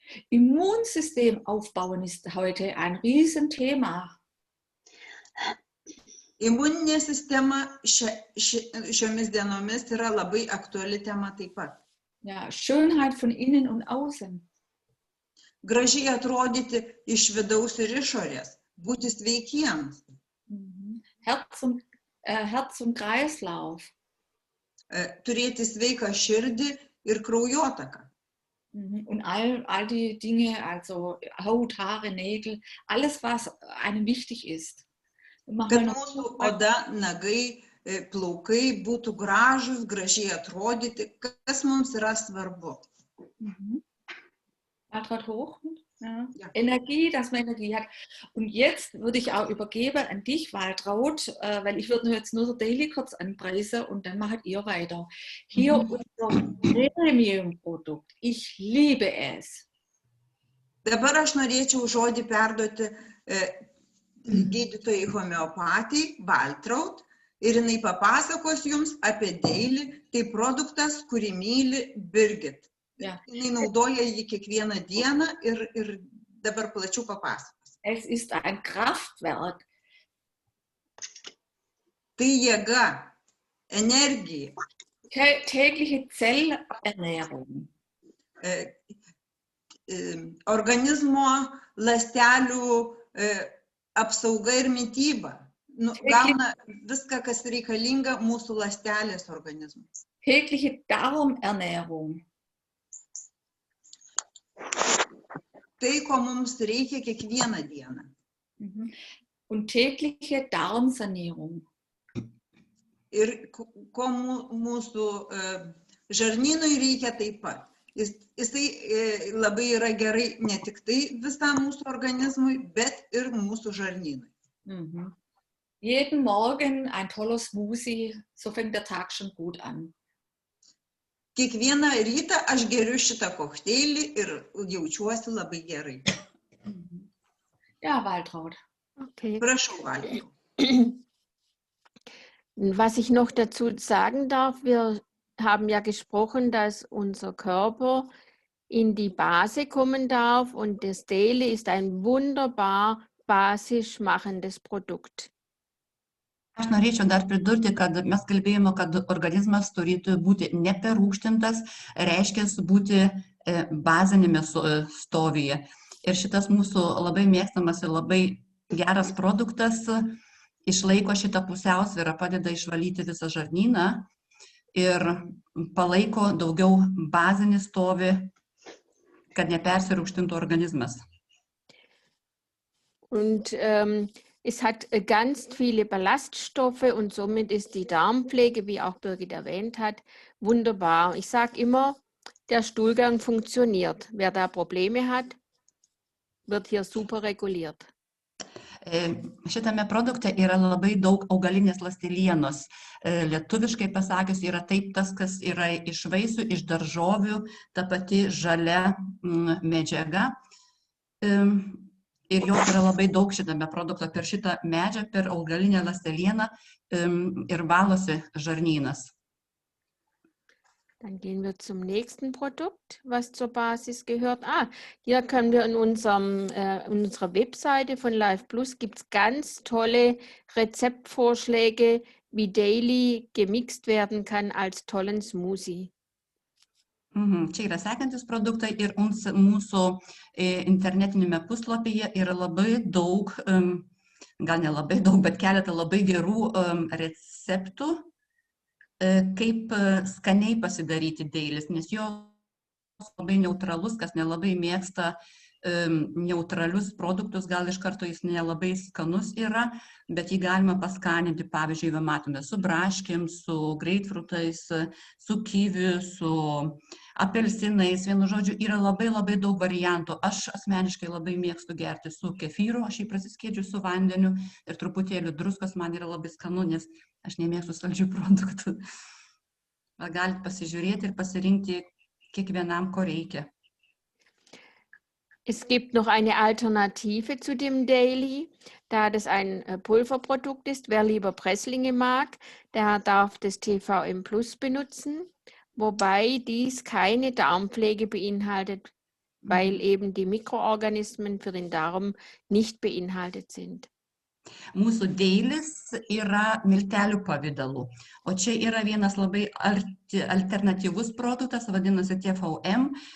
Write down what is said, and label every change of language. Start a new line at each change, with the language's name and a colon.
German: Immunsystem aufbauen ist heute ein Riesenthema.
Lithuanian: Imuninė sistema šiomis dienomis yra labai aktuali tema taip pat.
German: Ja, Schönheit von innen und außen.
Lithuanian: Gražiai atrodyti iš vidaus ir išorės. Būti sveikiems.
German: Herz und Kreislauf.
Lithuanian: Turėti sveiką širdį ir kraujotaką.
German: Und all die Dinge, also Haut, Haare, Nägel, alles, was einem wichtig ist.
Lithuanian: Kad mūsų oda, nagai, plaukai būtų gražus, gražiai atrodyti, kas mums yra svarbu.
German: Waltraud hoch. Ja. Ja. Energie, dass man Energie hat. Und jetzt würde ich auch übergeben an dich, Waltraud, weil ich würde jetzt nur so Daily kurz anpreisen und dann macht ihr weiter. Hier unser Premium-Produkt. Ich liebe es.
Lithuanian: Dabar aš norėčiau žodį perduoti gydytojai homeopatijai, Waltraud, ir jinai papasakos jums apie Daily, tai produktas, kurį myli Birgit. Ja. Jinai naudoja jį kiekvieną dieną ir dabar plačiau papasakos.
German: Es ist ein Kraftwerk.
Lithuanian: Tai jėga, energija.
German: Tägliche Zellernährung.
Lithuanian: Organizmo ląstelių apsauga ir mityba. Gauna viską, kas reikalinga mūsų ląstelės organizmui.
German: Tägliche Darmernährung.
Lithuanian: Tai, ko mums reikia kiekvieną dieną.
German: Und tägliche Darmsanierung.
Lithuanian: Ir ko mūsų žarnynui reikia taip pat. Jisai labai yra gerai ne tik tai visam mūsų organizmui, bet ir mūsų žarnynui.
German: Jeden Morgen ein toller Smoothie, so fängt der Tag schon gut an.
Lithuanian: Kiekvieną rytą aš geriu šitą kokteilį ir jaučiuosi labai gerai.
German: Ja, Waltraud. Okay.
Lithuanian: Prašau, Waltraud.
German: Was ich noch dazu sagen darf, wir haben ja gesprochen, dass unser Körper in die Base kommen darf und das Daily ist ein wunderbar basisch machendes Produkt.
Lithuanian: Aš norėčiau dar pridurti, kad mes kalbėjome, kad organizmas turėtų būti neperrūgštintas, reiškia būti bazinėme stovyje. Ir šitas mūsų labai mėgstamas ir labai geras produktas išlaiko šitą pusiausvyrą, padeda išvalyti visą žarnyną ir palaiko daugiau bazinį stovį, kad nepersirūgštintų organizmas.
German: Und es hat ganz viele Ballaststoffe und somit ist die Darmpflege, wie auch Birgit erwähnt hat, wunderbar. Ich sage immer, der Stuhlgang funktioniert. Wer da Probleme hat, wird hier super reguliert.
Lithuanian: Šitame produkte yra labai daug augalinės ląstelienos. Lietuviškai pasakius yra taip tas, kas yra iš vaisių, iš daržovių, ta pati žalia medžiaga. Ir jos yra labai daug šitame produkte. Per šitą medžiagą, per augalinę ląstelieną ir valosi žarnynas.
German: Dann gehen wir zum nächsten Produkt, was zur Basis gehört. Hier können wir in unserer Webseite von Life Plus gibt es ganz tolle Rezeptvorschläge, wie Daily gemixt werden kann als tollen Smoothie.
Lithuanian: Čia yra sekantis produktai ir mūsų internetinėme puslapyje yra labai daug, gal ne labai daug, bet keletą labai gerų receptų, kaip skaniai pasidaryti dailis, nes jos labai neutralus, kas nelabai mėgsta neutralius produktus, gal iš karto jis nelabai skanus yra, bet jį galima paskaninti, pavyzdžiui, matome su braškėm, su greitfrutais, su kiviu, su apelsinais, vienu žodžiu, yra labai daug variantų. Aš asmeniškai labai mėgstu gerti su kefyru, aš jį prasiskiedžiu su vandeniu ir truputėliu druskos, man yra labai skanu, nes aš nemėgstu saldžių produktų. Galite pasižiūrėti ir pasirinkti kiekvienam, ko reikia.
German: Es gibt noch eine Alternative zu dem Daily, da das ein Pulverprodukt ist. Wer lieber Presslinge mag, der darf das TVM Plus benutzen, wobei dies keine Darmpflege beinhaltet, weil eben die Mikroorganismen für den Darm nicht beinhaltet sind.
Lithuanian: Mūsų dailis yra miltelių pavidalu, o čia yra vienas labai alternatyvus produktas, vadinasi TVM.